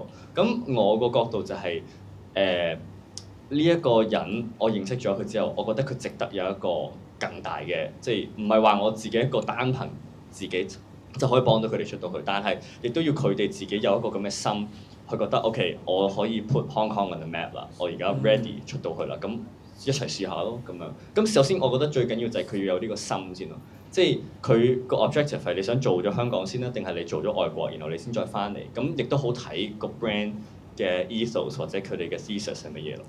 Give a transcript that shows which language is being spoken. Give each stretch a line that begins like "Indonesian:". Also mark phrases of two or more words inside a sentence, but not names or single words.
Cantonese: 咁我個角度就係呢一個人，我認識咗佢之後，我覺得佢值得有一個更大嘅，即係唔係話我自己一個單憑自己就可以幫到佢哋出到去，但係亦都要佢哋自己有一個咁嘅心，去覺得 OK，我可以
English: put Hong Kong on the map
Cantonese: 啦，我而家 ready 出到去啦，咁一齊試下咯咁樣。咁首先我覺得最緊要就係佢要有呢個心先咯，即係佢個 objective 係你想做咗香港先啦，定係你做咗外國，然後你先再翻嚟，咁亦都好睇個 brand嘅 ethos 或者佢哋嘅 thesis 係乜嘢咯？